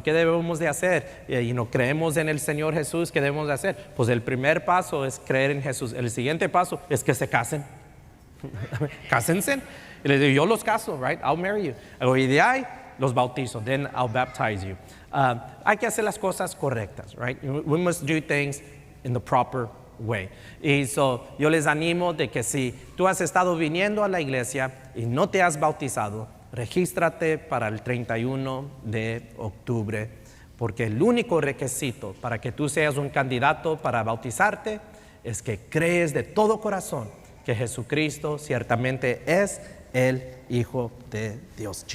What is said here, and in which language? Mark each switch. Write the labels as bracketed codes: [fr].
[es] ¿Qué debemos de hacer? Y no creemos en el Señor Jesús. ¿Qué debemos de hacer? Pues el primer paso es creer en Jesús. El siguiente paso es que se casen. Cásense. Y les digo: yo los caso, right? I'll marry you. Y de ahí los bautizo. Then I'll baptize you. Hay que hacer las cosas correctas, right? [en] We must do things in the proper way. [es] Y yo les animo de que si tú has estado viniendo a la iglesia y no te has bautizado, regístrate para el 31 de octubre, porque el único requisito para que tú seas un candidato para bautizarte es que crees de todo corazón que Jesucristo ciertamente es el Hijo de Dios.